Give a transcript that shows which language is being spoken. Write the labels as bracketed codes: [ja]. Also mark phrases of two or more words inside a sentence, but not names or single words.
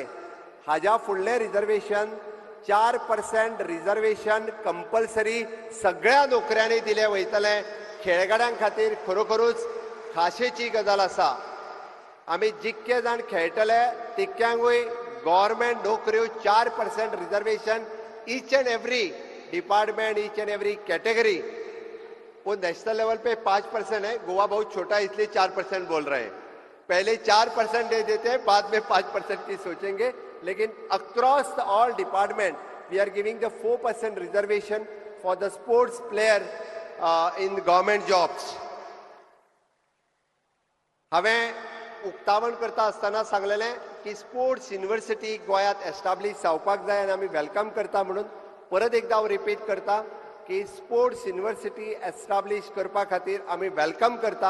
[kok] हाज्या फुडलें रिजर्वेशन 4% रिजर्वेशन कंपल्सरी सगळ्या नोकऱ्यांनी दिले वयतले. खेळगड्यां खातीर खरोखरूच खाशेची गजाल आसा. आमी जितके जाण खेळटले तितक्यांकूय गव्हर्मेंट नोकऱ्यो 4% रिजर्वेशन [en] each and every department, each and every category. [hi] वो [en] national level [hi] पे 5% है. गोवा बहुत छोटा है इसलिए 4% बोल रहे हैं. पहले 4% दे देते हैं, बाद में 5% की सोचेंगे. [en] लेकिन across the all department we are giving the 4% reservation for the sports player in government jobs. [kok] हांवें उक्तावण करता आसतना सांगलेलें की [en] sports university [kok] गोंयांत एस्टाब्लीश जावपाक जाय आनी आमी वेलकम करता म्हणून. परत एकदा हांव रिपीट करता की [en] sports university [kok] एस्टाब्लीश करपा खातीर आमी वेलकम करता.